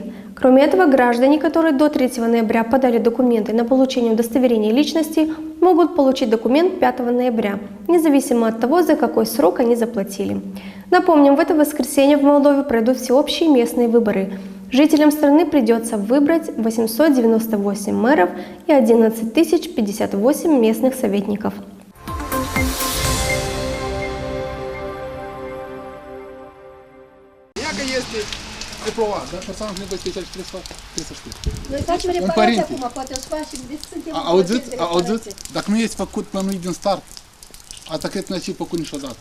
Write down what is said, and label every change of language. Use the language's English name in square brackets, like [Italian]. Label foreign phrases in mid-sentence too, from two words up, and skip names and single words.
[Russian] Кроме этого, граждане, которые до 3 ноября подали документы на получение удостоверения личности, могут получить документ 5 ноября, независимо от того, за какой срок они заплатили. Напомним, в это воскресенье в Молдове пройдут всеобщие местные выборы. Жителям страны придется выбрать 898 мэров и 11 058 местных советников. [Romanian] Este aprovat, dar persoana cu nevoi speciale trebuie să știe. Noi facem reparații acum, poate o să facem, deci suntem în proces de reparație. Auziți? Dacă nu este făcut planul din start, asta cred că n-ați fi făcut niciodată.